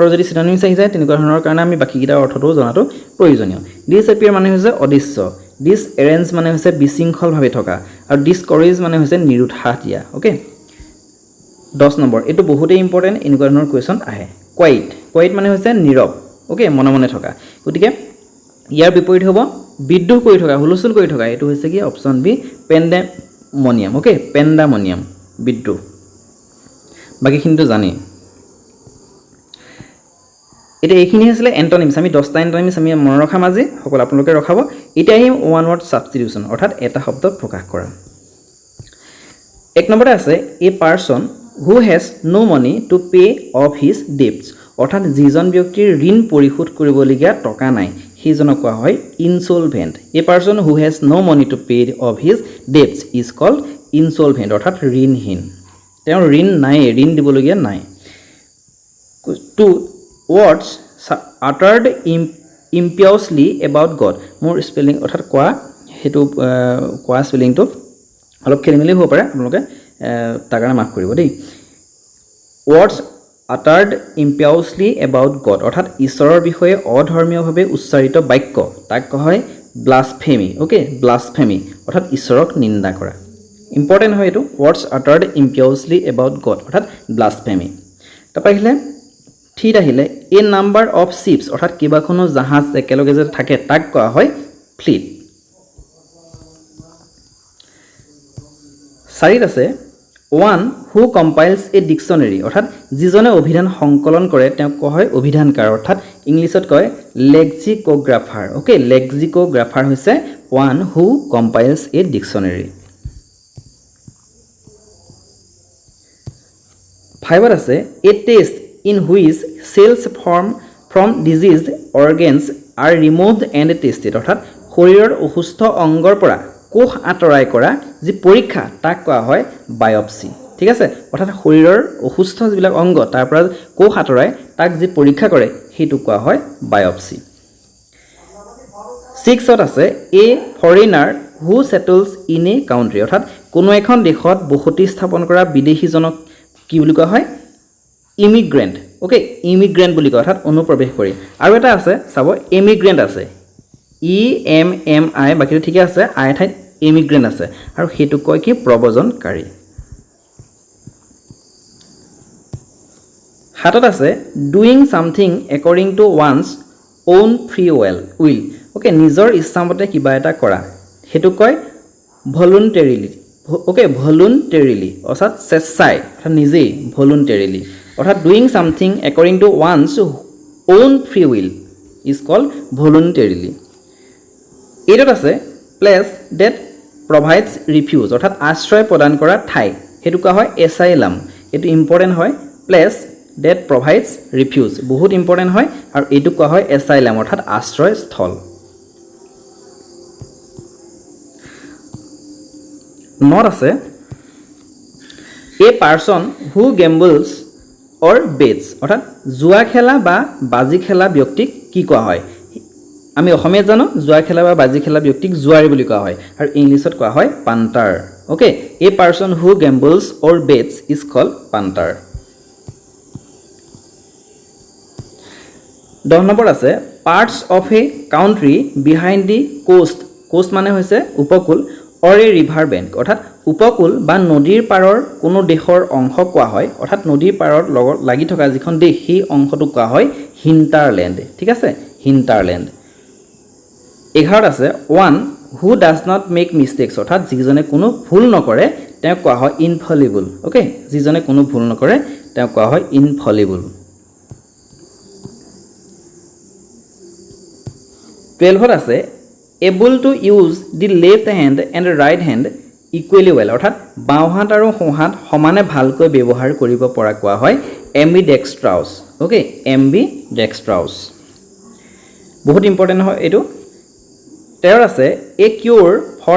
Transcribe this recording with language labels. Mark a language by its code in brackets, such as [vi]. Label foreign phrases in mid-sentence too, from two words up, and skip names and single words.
[as] যদি সিনোনিমছ আহি যায় তেনেকুৱা ধৰণৰ কাৰণে আমি বাকি কিটা অৰ্থটো জনাটো প্ৰয়োজনীয় ডিসএপিয়াৰ মানে হৈছে অদৃশ্য ডিসএৰেঞ্জ মানে হৈছে বিশৃংখলভাৱে থকা আৰু ডিসকৰেজ মানে হৈছে নিৰুৎসাহ দিয়া ওকে 10 নম্বৰ এটো বহুতেই ইম্পৰ্টেন্ট এনেকুৱা ধৰণৰ কোৱেশ্চন আহে কোৱাইট মানে হৈছে নীৰৱ ওকে মনে থকা গতিকে ইয়াৰ বিপৰীত হ'ব বিদ্ৰোহ কৰি থকা হুলস্থুল কৰি থকা এটো হৈছে কি [en] option B pandemonium okay pandemonium [as] বিদ্ৰোহ বাকিখিনিটো জানি এটা এইখিনি আছিল এন্টনিমছ আমি 10টা এন্টনিমছ আমি মন ৰখা মাজি সকলো আপোনালোকে ৰখাব এটা আহিম [en] one word substitution [as] অৰ্থাৎ এটা শব্দত প্ৰকাশ কৰা এক নম্বৰতে আছে [en] a person who has no money to pay of his debts [as] অৰ্থাৎ যিজন ব্যক্তিৰ ঋণ পৰিশোধ কৰিবলগীয়া টকা নাই সেইজনক কোৱা হয় [en] insolvent a person who has no money to pay off his debts is called insolvent [as] অৰ্থাৎ ঋণহীন তেওঁৰ ঋণ নাই ঋণ দিবলগীয়া নাই টু [en] words uttered impiously about God [as] মোৰ স্পেলিং অৰ্থাৎ কোৱা স্পেলিংটো অলপ খেলিমেলি হ'ব পাৰে আপোনালোকে তাৰ কাৰণে মাফ কৰিব দেই [en] words uttered impiously about God [as] অৰ্থাৎ ঈশ্বৰৰ বিষয়ে অধৰ্মীয়ভাৱে উচ্চাৰিত বাক্য তাক কোৱা হয় [en] blasphemy okay blasphemy [as] অৰ্থাৎ ঈশ্বৰক নিন্দা কৰা ইম্পৰ্টেন্ট হয় এটো [en] words uttered impiously about God অৰ্থাৎ blasphemy [as] তাৰপৰা আহিলে ঠিক আহিলে [en] a number of ships [as] অৰ্থাৎ কিবাখনো জাহাজ একেলগে যে থাকে তাক কোৱা হয় ফ্লিট 4 আছে [en] one who compiles a dictionary [as] অৰ্থাৎ যিজনে অভিধান সংকলন কৰে তেওঁক কোৱা হয় অভিধানকাৰ অৰ্থাৎ ইংলিছত কয় [en] lexicographer okay lexicographer [as] হৈছে [en] one who compiles a dictionary [as] 5 আছে [en] a test in which cells from diseased organs are removed and tested [as] অৰ্থাৎ শৰীৰৰ অসুস্থ অংগৰ পৰা কোষ আঁতৰাই কৰা যি পৰীক্ষা তাক কোৱা হয় বায়োপসি ঠিক আছে অৰ্থাৎ শৰীৰৰ অসুস্থ যিবিলাক অংগ তাৰ পৰা কোষ আঁতৰাই তাক যি পৰীক্ষা কৰে হেতু কোৱা হয় বায়োপসি 6ত আছে [en] a foreigner who settles in a country [as] অৰ্থাৎ কোনো এখন দেশত বসতি স্থাপন কৰা বিদেশীজনক কি বুলি কোৱা হয় [en] immigrant okay immigrant [as] বুলি কয় অৰ্থাৎ অনুপ্ৰৱেশ কৰি আৰু এটা আছে চাব ইমিগ্ৰেন্ট আছে EMMI বাকিটো ঠিক আছে আই ঠাইত ইমিগ্ৰেন্ট আছে আৰু হেতু কয় কি প্ৰব্ৰজনকাৰী 7ত আছে [en] doing something according to one's own free will okay [as] নিজৰ ইচ্ছামতে কিবা এটা কৰা হেতু কয় [en] voluntarily okay voluntarily [as] অৰ্থাৎ স্বেচ্ছায় অৰ্থাৎ নিজেই ভলুন্টাৰিলি অৰ্থাৎ [en] doing something according to one's own free will is called voluntarily [as] 8ত আছে [en] place that provides refuge [as] অৰ্থাৎ আশ্ৰয় প্ৰদান কৰা ঠাই হেতু কোৱা হয় এসাইলাম এটো ইম্পৰ্টেন্ট হয় [en] place that provides refuge [as] বহুত ইম্পৰ্টেন্ট হয় আৰু এটো কোৱা হয় এসাইলাম অৰ্থাৎ আশ্ৰয়স্থল 9ত আছে [en] a person who gambles or bets [as] অর্থাৎ জুয়া খেলা বা বাজি খেলা ব্যক্তিক কি কোৱা হয় আমি অসমীয়া জানো জুয়া খেলা বা বাজি খেলা ব্যক্তিক জুৱাৰী বুলি কোৱা হয় আৰু ইংলিছত কোৱা হয় [en] punter okay a person who gambles or bets is called punter [as] 10 নম্বৰ আছে [en] parts of a country behind the coast [as] মানে হৈছে উপকূল [en] or a river bank [as] অৰ্থাৎ উপকূল বা নদীৰ পাৰৰ কোনো দেশৰ অংশ কোৱা হয় অৰ্থাৎ নদীৰ পাৰৰ লগত লাগি থকা যিখন দেশ সেই অংশটো কোৱা হয় হিন্টাৰল্যান্ড ঠিক আছে হিন্টাৰল্যান্ড 11 আছে [en] one who does not make mistakes [as] অৰ্থাৎ যিজনে কোনো ভুল নকৰে তেওঁক কোৱা হয় [en] infallible okay [as] যিজনে কোনো ভুল নকৰে তেওঁক কোৱা হয় ইনফলিবল 12ত আছে [en] able to use the left hand and right hand equally well [as] অৰ্থাৎ বাওঁ হাত আৰু সোঁ হাত সমানে ভালকৈ ব্যৱহাৰ কৰিব পৰা কোৱা হয় [en] ambidextrous okay ambidextrous [as] বহুত ইম্পৰ্টেণ্ট হয় এইটো 13 আছে [en] a cure for